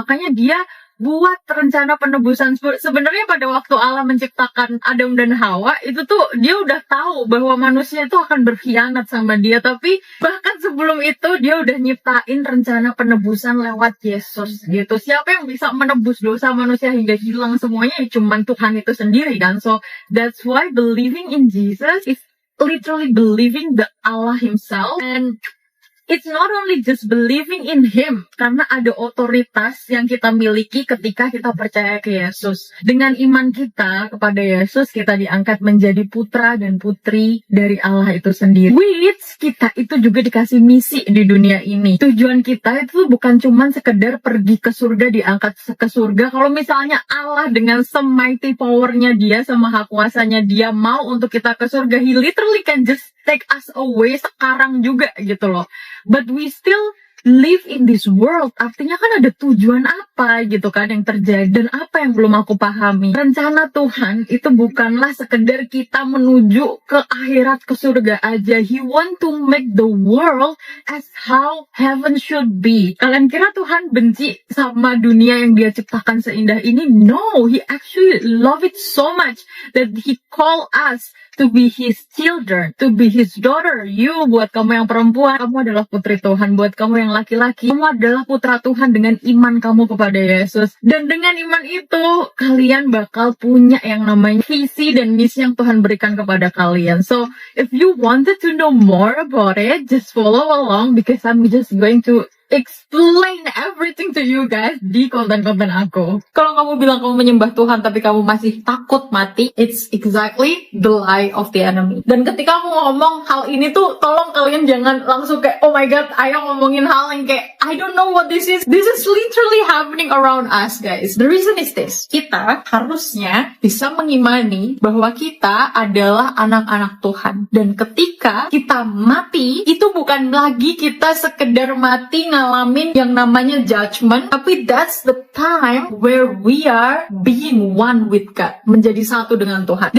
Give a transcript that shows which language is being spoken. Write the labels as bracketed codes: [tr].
[id] Makanya Dia buat rencana penebusan. Sebenarnya pada waktu Allah menciptakan Adam dan Hawa, itu tuh Dia udah tahu bahwa manusia itu akan berkhianat sama Dia. Tapi bahkan sebelum itu Dia udah nyiptain rencana penebusan lewat Yesus gitu. Siapa yang bisa menebus dosa manusia hingga hilang semuanya? Ya cuman Tuhan itu sendiri kan. [en] So that's why believing in Jesus is literally believing the Allah himself. And It's not only just believing in Him, [id] karena ada otoritas yang kita miliki ketika kita percaya ke Yesus. Dengan iman kita kepada Yesus, kita diangkat menjadi putra dan putri dari Allah itu sendiri. Which kita itu juga dikasih misi di dunia ini. Tujuan kita itu bukan cuma sekedar pergi ke surga, diangkat ke surga. Kalau misalnya Allah dengan semighty powernya Dia, sama hak kuasanya Dia mau untuk kita ke surga, [en] He literally can just take us away [id] sekarang juga gitu loh. [en] But we still live in this world. [id] Artinya kan ada tujuan apa gitu kan yang terjadi, dan apa yang belum aku pahami. Rencana Tuhan itu bukanlah sekedar kita menuju ke akhirat, ke surga aja. [en] He want to make the world as how heaven should be. [id] Kalian kira Tuhan benci sama dunia yang Dia ciptakan seindah ini? [en] No, He actually love it so much that He call us to be His children, to be His daughter. [id] You, buat kamu yang perempuan, kamu adalah putri Tuhan. Buat kamu yang laki-laki, kamu adalah putra Tuhan dengan iman kamu kepada Yesus. Dan dengan iman itu, kalian bakal punya yang namanya visi dan misi yang Tuhan berikan kepada kalian. [en] So, if you wanted to know more about it, just follow along because I'm just going to explain everything to you guys [id] di konten-konten aku. Kalau kamu bilang kamu menyembah Tuhan tapi kamu masih takut mati, [en] it's exactly the lie of the enemy. [id] Dan ketika aku ngomong hal ini tuh, tolong kalian jangan langsung kayak, [en] oh my god, [id] Ayah ngomongin hal yang kayak, [en] I don't know what this is. This is literally happening around us, guys. The reason is this. [id] Kita harusnya bisa mengimani bahwa kita adalah anak-anak Tuhan. Dan ketika kita mati, itu bukan lagi kita sekedar mati ngalamin yang namanya judgment, tapi [en] that's the time where we are being one with God, [id] menjadi satu dengan Tuhan.